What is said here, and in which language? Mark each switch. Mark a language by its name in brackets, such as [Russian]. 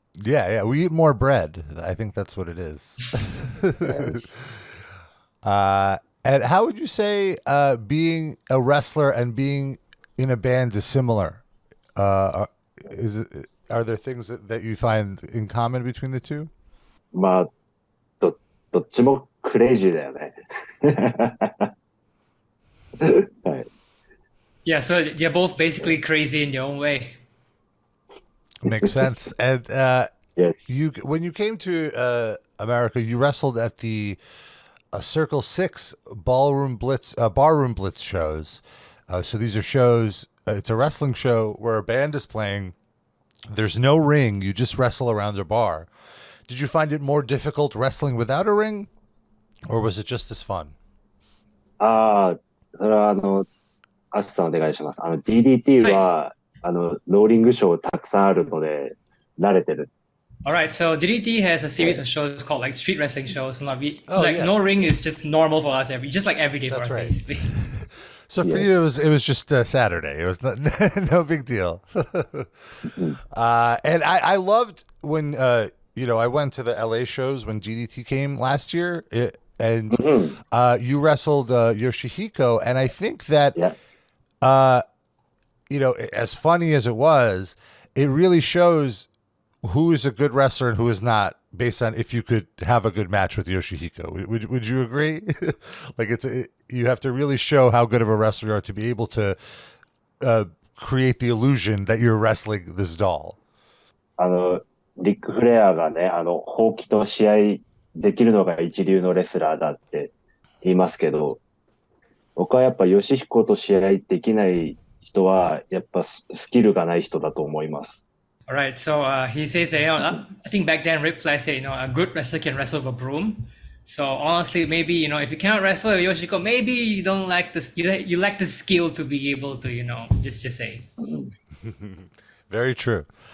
[English] Yeah, yeah. We eat more bread. I think that's what it is. Yes. And how would you say being a wrestler and being in a band is similar? Are there things that you find in common between the two? [Japanese] まあ、どっちもクレイジーだよね。はい。 [English] Yeah, so you're both basically crazy in your own way. Makes sense. And Yes. when you came to America, you wrestled at the Circle Six Barroom Blitz shows. So these are shows. It's a wrestling show where a band is playing. There's no ring. You just wrestle around a bar. Did you find it more difficult wrestling without a ring, or was it just as fun? [Japanese] ああ、それはアシさんお願いします。 DDT は、ローリングショーたくさんあるので、慣れてる。 [English] All right, so DDT has a series of shows called like street wrestling shows. So Oh, like yeah. no ring is just normal for us just like every day for That's us right. basically. So for you, it was just Saturday. It was no big deal. And I loved when I went to the LA shows when DDT came last year, and you wrestled Yoshihiko, and I think that Yeah. as funny as it was, it really shows who is a good wrestler and who is not based on if you could have a good match with Yoshihiko. Would you agree? Like you have to really show how good of a wrestler you are to be able to create the illusion that you're wrestling this doll. [Japanese] リック・フレアがね、ほうきと試合できるのが一流のレスラーだって言いますけど、僕はやっぱヨシヒコと試合できない人は、やっぱスキルがない人だと思います。 [English] All right, so he says, I think back then Ric Flair said, a good wrestler can wrestle with a broom. So honestly, maybe if you can't wrestle with Yoshiko, maybe you don't like this. You lack the skill to be able to just say. Very true.